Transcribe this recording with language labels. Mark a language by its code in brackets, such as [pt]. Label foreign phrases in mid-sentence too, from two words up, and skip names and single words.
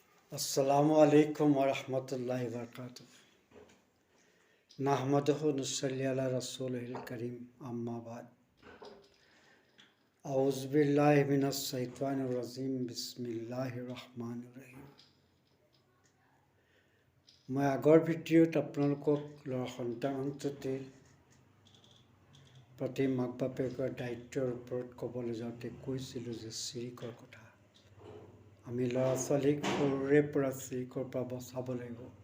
[ar] السلام عليكم ورحمة الله وبركاته نحمده نصلي على رسوله الكريم أما بعد. أعوذ بالله من الشيطان الرجيم بسم الله الرحمن الرحيم. [as] मैं আগৰ ভিডিঅ'ত আপোনালোকক ল'ৰা সন্তানটোৰ প্ৰতি মাক বাপেকৰ দায়িত্বৰ ওপৰত ক'বলৈ যাওঁতে কৈছিলোঁ যে চিৰিকৰ কথা। আমি ল'ৰা ছোৱালীক সৰুৰে পৰা চিৰিকৰ পৰা বচাব লাগিব।